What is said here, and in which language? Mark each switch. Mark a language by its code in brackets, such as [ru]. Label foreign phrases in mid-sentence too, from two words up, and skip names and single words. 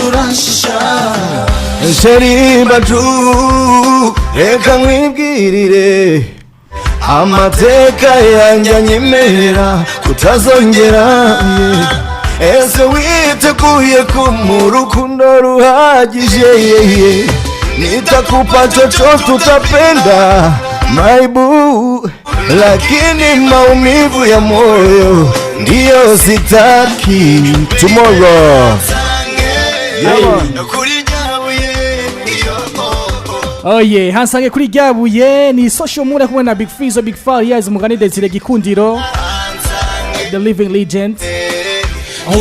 [rw] uransha Sheri baju reka nkwibwirire amateka yanjye anyemera kutazongera ese witeguye ko mu rukundo ruhagije [sw] nitakupa chochote utapenda [en] my boo [sw] lakini maumivu ya moyo ndiyo sitaki [rw] tomorrow Oye, Hansange kuri ryabuye ni social mura kumwe na Big Fizzo Big Farious mugani Desire Gikundiro The Living Legend aho